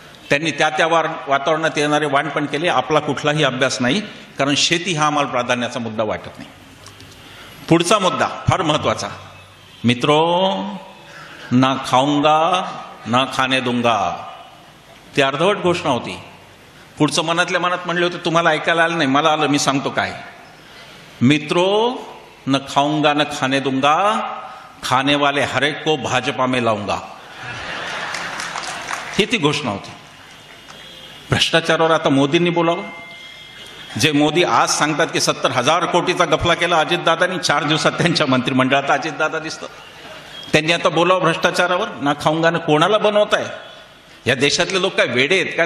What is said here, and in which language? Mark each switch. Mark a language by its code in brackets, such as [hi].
[mr] त्यांनी त्या वातावरणात येणारे वाण पण केले. आपला कुठलाही अभ्यास नाही, कारण शेती हा आम्हाला प्राधान्याचा मुद्दा वाटत नाही. पुढचा मुद्दा फार महत्वाचा. [hi] मित्रो, ना खाऊंगा ना खाने दूंगा. [mr] ती अर्धवट घोषणा होती. पुढचं मनातल्या मनात म्हणले होते, तुम्हाला ऐकायला आलं नाही, मला आलं, मी सांगतो काय. [hi] मित्रो, न खाऊंगा न खाने दूंगा, खाने वाले हर एक को भाजपा में लाऊंगा. [mr] ही ती घोषणा होती. भ्रष्टाचारावर आता मोदींनी बोलावं. जे मोदी आज सांगतात की 70,000 कोटीचा गफला केला अजितदादांनी, 4 दिवसात त्यांच्या मंत्रिमंडळात अजितदादा दिसतात. त्यांनी आता बोलावं भ्रष्टाचारावर. [hi] ना खाऊंगा [mr] न कोणाला बनवताय? या देशातले लोक काय वेडे आहेत का?